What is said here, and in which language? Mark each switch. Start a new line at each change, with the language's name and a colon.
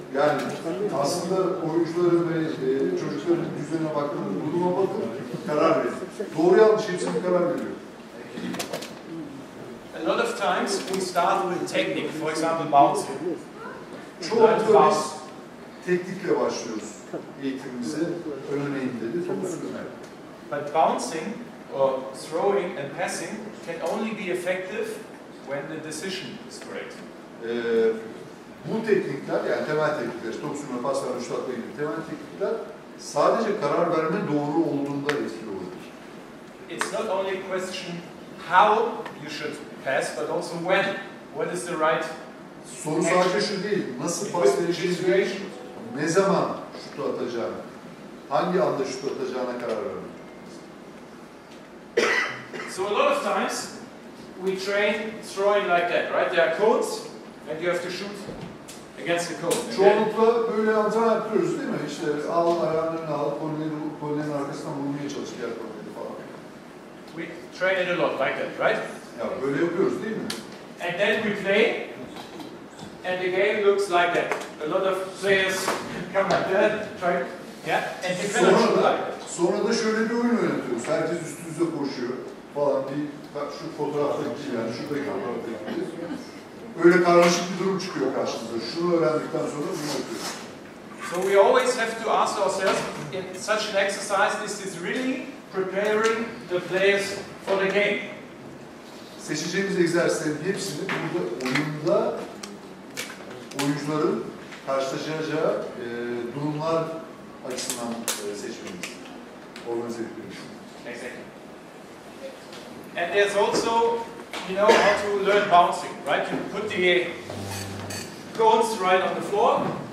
Turkish: Yani aslında oyuncuların ve çocukların yüzlerine baktığında duruma bakın, karar verin. Doğru yanlış hepsini karar veriyor.
English: A lot of times we start with technique, for example, bouncing.
Turkish: Çoğunlukla biz teknikle başlıyoruz eğitimimize. Örneğin dedi, topu sürme.
English: But bouncing or throwing and passing can only be effective when the decision is correct.
Turkish: Bu teknikler, yani temel teknikler, top sürme, pas verme, şut atma gibi temel teknikler sadece karar verme doğru olduğunda etkili olur.
English: It's not only a question how you should pass, but also when. What is the right
Turkish: Soru sadece şu değil, nasıl pas vereceğini, ne zaman şutu atacağını, hangi anda şut atacağına karar vermek.
English: So a lot of times we train throwing like that, right? There are cones and you have to shoot against the cone.
Turkish: Çoğunlukla böyle antrenman yapıyoruz değil mi? İşte al ayağının önüne al, kollerin arkasından vurmaya çalış, diğer kolleri falan.
English: We train it a lot like that, right?
Turkish: Ya böyle yapıyoruz değil mi?
English: And then we play, and the game looks like that. A lot of players come like that, try, yeah, and you cannot shoot like that.
Turkish: Sonra da şöyle bir oyun oynatıyoruz. Herkes üstünüze koşuyor falan. Şu fotoğraftaki gibi, yani şuradaki fotoğraftaki gibi. Öyle karmaşık bir durum çıkıyor karşınıza. Şunu öğrendikten sonra bunu yapıyoruz.
English: So we always have to ask ourselves, in such an exercise, is this really preparing the players for the game?
Turkish: Seçeceğimiz egzersizlerin hepsini burada oyunda oyuncuların karşılaşacağı durumlar açısından seçmemiz, organize etmemiz.
English: Exactly. And there's also, you know, how to learn bouncing, right? You put the cones right on the floor.